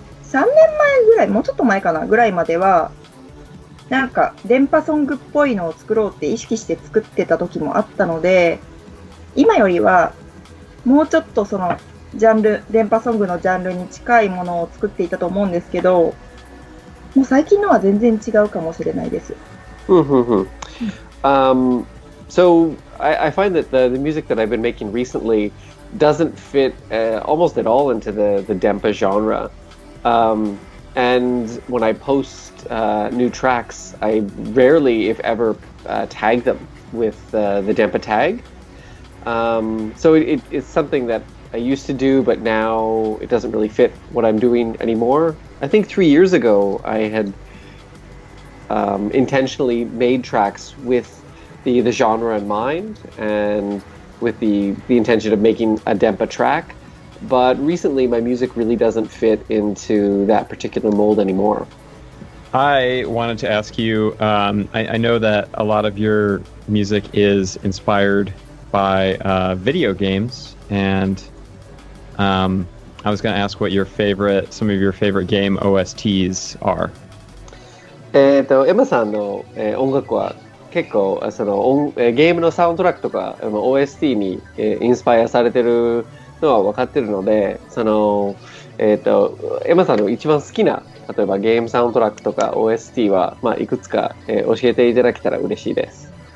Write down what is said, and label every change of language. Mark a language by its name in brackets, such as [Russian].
[Japanese] 前ぐらい、もうちょっと前かなぐらいまではなんか電波ソングっぽいのを作ろうって意識して作ってた時もあったので、今よりはもうちょっとそのジャンル、電波ソングのジャンルに近いものを作っていたと思うんですけど、もう最近のは全然違うかもしれないです。 [English] So I find that the music that I've been making recently doesn't fit almost at all into the Dempa genre. And when I post new tracks, I rarely, if ever, tag them with the Dempa tag. So it's something that I used to do, but now it doesn't really fit what I'm doing anymore. I think 3 years ago, I had intentionally made tracks with the genre in mind and with the intention of making a Dempa track. But recently, my music really doesn't fit into that particular mold anymore. I wanted to ask you, I know that a lot of your music is inspired by video games, and I was going to ask what some of your favorite game OSTs are. [Japanese] エマさんの、音楽は結構そのゲームのサウンドトラックとかOST に、インスパイアされてるのは分かってるので、そのエマさんの一番好きな例えばゲームサウンドトラックとか OST は、いくつか、教えていただけたら嬉しいです。